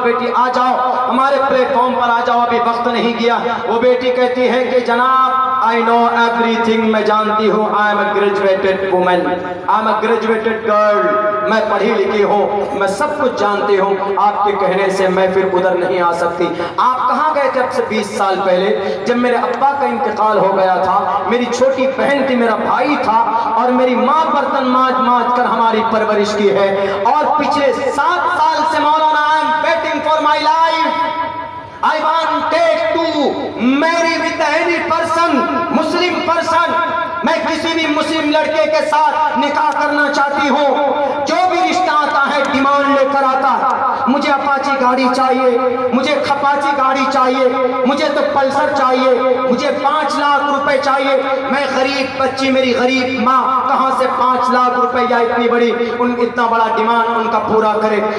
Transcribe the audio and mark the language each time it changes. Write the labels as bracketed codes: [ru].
[ur] بیٹی آ جاؤ ہمارے پلیٹ فارم پر آ جاؤ، ابھی وقت نہیں گیا. وہ بیٹی کہتی ہے کہ جناب [en] I know everything، [ur] میں جانتی ہوں. [en] I am a graduated woman، I am a graduated girl، [ur] میں پڑھی لکھی ہوں، میں سب کچھ جانتی ہوں. آپ کے کہنے سے میں پھر ادھر نہیں آ سکتی. آپ کہاں گئے تھے اب سے 20 سال پہلے؟ جب میرے ابا کا انتقال ہو گیا تھا، میری چھوٹی بہن تھی، میرا بھائی تھا، اور میری ماں برتن مانج کر ہماری پرورش کی ہے. اور پچھلے 7 سال سے [en] مولانا I am waiting for my life. I wanted to marry with any person، Muslim person. [ur] میں کسی بھی مسلم لڑکے کے ساتھ نکاح کرنا چاہتی ہوں. جو بھی رشتہ آتا ہے ڈیمانڈ لے کر آتا ہے. مجھے اپاچی گاڑی چاہیے، مجھے کھپاچی گاڑی چاہیے، مجھے تو پلسر چاہیے، مجھے 5 لاکھ روپے چاہیے. میں غریب بچی، میری غریب ماں کہاں سے 5 لاکھ روپے یا اتنا بڑا ڈیمانڈ ان کا پورا کرے.